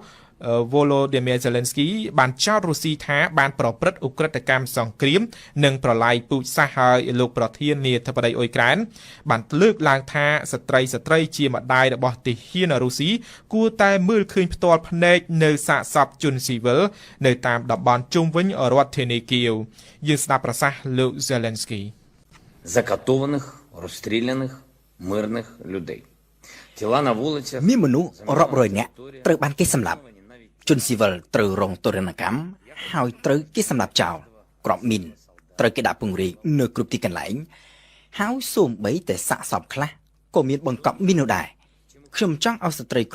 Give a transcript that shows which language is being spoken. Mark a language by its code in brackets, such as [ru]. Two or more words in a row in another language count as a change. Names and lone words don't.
[km] Volodymyr Zelensky បានចោទរុស្ស៊ីថាបានប្រព្រឹត្តឧក្រិដ្ឋកម្មសង្គ្រាមនិងប្រឡាយពូជសាសន៍ហើយលោកប្រធានាធិបតីអ៊ុយក្រែនបានលើកឡើងថាស្ត្រីជាម្ដាយរបស់ទាហានរុស្ស៊ីគួរតែមើលឃើញផ្ទាល់ភ្នែកនៅសាកសពជនស៊ីវិលនៅតាមតំបន់ជុំវិញរដ្ឋធានីគៀវយើងស្ដាប់ប្រសាសន៍លោក Zelensky [ru] закатованных расстрелянных мирных людей [uk] тіла на вулицях [km] មានមនុស្សរាប់រយនាក់ត្រូវបានគេសម្លាប់ជនស៊ីវិលត្រូវរងទរណកម្មហើយត្រូវគេសម្លាប់ចោលក្របមីនត្រូវគេដាក់ពង្រាយនៅគ្រប់ទីកន្លែងហើយសូម្បីតែសាកសពខ្លះក៏មានបង្កប់មីននោះដែរខ្ញុំចង់ឲ្យស្ត្រី